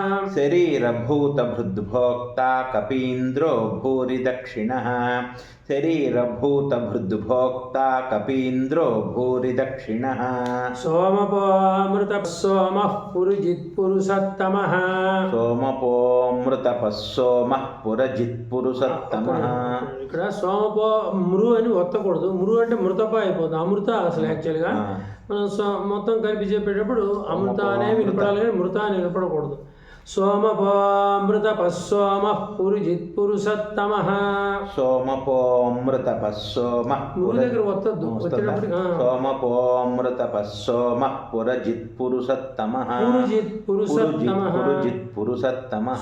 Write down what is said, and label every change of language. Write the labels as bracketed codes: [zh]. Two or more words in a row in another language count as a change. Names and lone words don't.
[sa] शरीरभूतभृद्भोक्ता कपीन्द्रो भूरि दक्षिणः शरीरभूतभृद्भोक्ता कपीन्द्रो भूरि दक्षिणः सोमपोऽमृतः सोमः पुरुजित्पुरुषत्तमः सोमपोऽमृतपः सोमः पुरजित्पुरुषत्तमः [te] ఇక్కడ [sa] सोमपो मृ [te] అని ఒత్తకూడదు. మృ అంటే మృతప అయిపోతుంది. అమృత అసలు యాక్చువల్గా మనం మొత్తం కలిపి చెప్పేటప్పుడు అమృత అనే వినపడాలి కానీ మృత అని వినపడకూడదు. [sa] सोमपोऽमृतपः सोमः पुरुजित्पुरुषत्तमः सोमपोऽमृतपः सोमः सोमपोऽमृतपः सोमः पुरजित्पुरुषत्तमः पुरुजित्पुरुषत्तमः